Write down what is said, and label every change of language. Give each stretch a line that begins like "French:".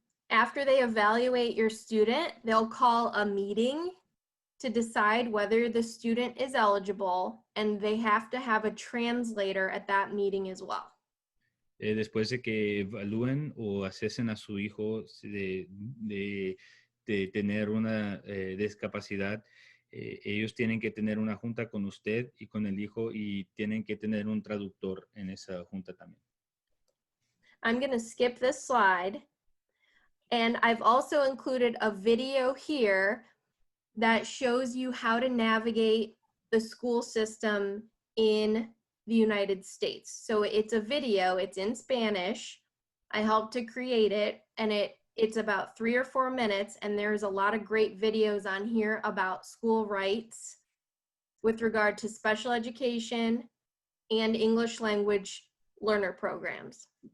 English: After they evaluate your student, they'll call a meeting to decide whether the student is eligible, and they have to have a translator at that meeting as well.
Spanish: Después de que evalúen o asesen a su hijo de tener una discapacidad, ellos tienen que tener una junta con usted y con el hijo y tienen que tener un traductor en esa junta también.
English: I'm going to skip this slide. And I've also included a video here that shows you how to navigate the school system in the United States. So it's a video, it's in Spanish. I helped to create it, and it's about 3 or 4 minutes, and there's a lot of great videos on here about school rights with regard to special education and English language learner programs.